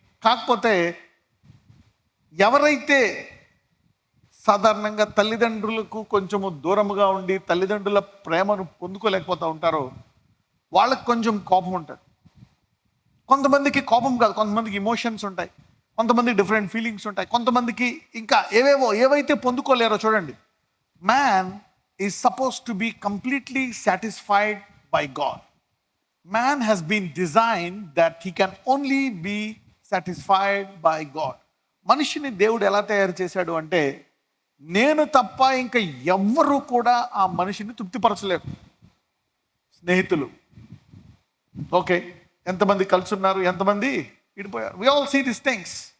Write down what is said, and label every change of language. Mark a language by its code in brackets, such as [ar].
[te] కాకపోతే ఎవరైతే సాధారణంగా తల్లిదండ్రులకు కొంచెము దూరముగా ఉండి తల్లిదండ్రుల ప్రేమను పొందుకోలేకపోతూ ఉంటారో వాళ్ళకి కొంచెం కోపం ఉంటుంది. కొంతమందికి కోపం కాదు, కొంతమందికి ఇమోషన్స్ ఉంటాయి, కొంతమందికి డిఫరెంట్ ఫీలింగ్స్ ఉంటాయి, కొంతమందికి ఇంకా ఏవైతే పొందుకోలేరో. చూడండి, man [en] is supposed to be completely satisfied by God. Man has been designed that he can only be satisfied by God. [te] మనిషిని దేవుడు ఎలా తయారు చేశాడు అంటే, నేను తప్ప ఇంకా ఎవ్వరూ కూడా ఆ మనిషిని తృప్తిపరచలేరు. స్నేహితులు, ఓకే, ఎంతమంది కలిసి ఉన్నారు, ఎంతమంది విడిపోయారు. [en] We all see this things.